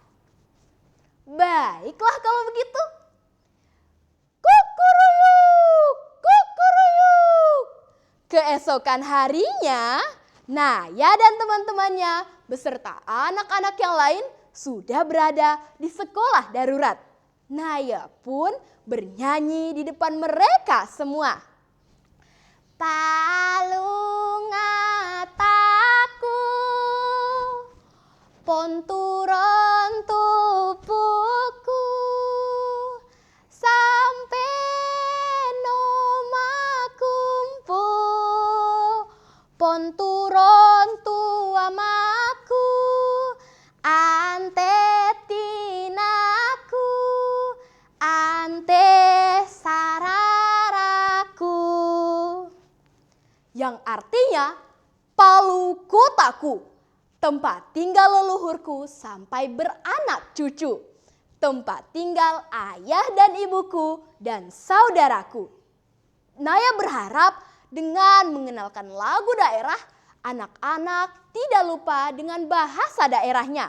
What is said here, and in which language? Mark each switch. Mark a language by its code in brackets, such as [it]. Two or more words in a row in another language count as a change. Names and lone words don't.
[id] Baiklah kalau begitu. Kukuruyuk, kukuruyuk. Keesokan harinya, Naya dan teman-temannya beserta anak-anak yang lain sudah berada di sekolah darurat. Naya pun bernyanyi di depan mereka semua. [lew] Palungataku, ponturon tupuku, sampai nomakumpu, ponturon tuamaku, ante tinaku, ante sararaku. [id] yang artinya Palu kotaku, tempat tinggal leluhurku sampai beranak cucu, tempat tinggal ayah dan ibuku dan saudaraku. Naya berharap dengan mengenalkan lagu daerah, anak-anak tidak lupa dengan bahasa daerahnya.